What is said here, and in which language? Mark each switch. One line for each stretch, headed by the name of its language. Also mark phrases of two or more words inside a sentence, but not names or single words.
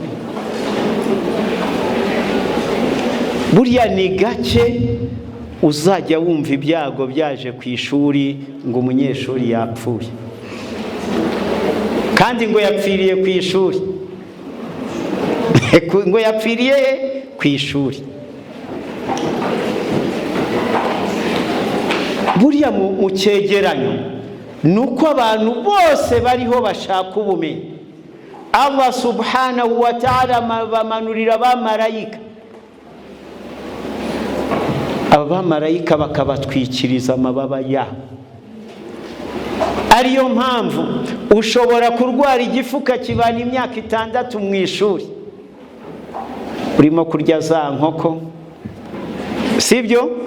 Kinyarwanda: buriya ni gake uzajya wumva ibyago byaje ku ishuri ngo umunyeshuri yapfuye, kandi ngo yapfiriye ku ishuri. ngo yapfiriye ku ishuri. buriya mu cyegeranyo ni uko abantu bose bariho bashaka ubumenyi,
Arabic: الله سبحانه وتعالى
Kinyarwanda: bamanurira abamarayika, abamarayika bakabatwikiriza amababa yabo. ariyo mpamvu ushobora kurwara igifu ukakibana imyaka 6 mu ishuri urimo kurya za nkoko, sibyo?